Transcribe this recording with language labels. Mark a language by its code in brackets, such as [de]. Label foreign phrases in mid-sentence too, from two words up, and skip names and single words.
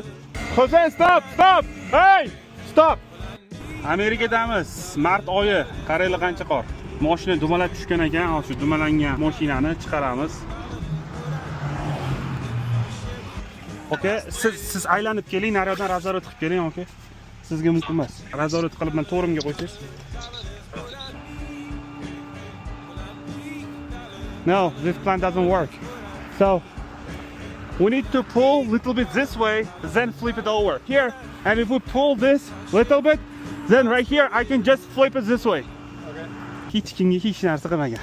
[uz] Xo'jayin, stop, stop. Hey, stop. Amerikadamiz. Mart oyi. Qaranglar qancha qor. Mashina dumalab tushgan ekan. Shu dumalangan mashinani chiqaramiz. Okay, siz aylanib keling, nariyoqdan nazorat qilib keling, okay? Sizga mumkin emas. Nazorat qilib men to'rimga qo'ysiz. [en] No, this plan doesn't work. So we need to pull a little bit this way, then flip it over here. And if we pull this little bit, then right here I can just flip it this way. Okay. [uz] Hech kimga hech narsa qilmagan.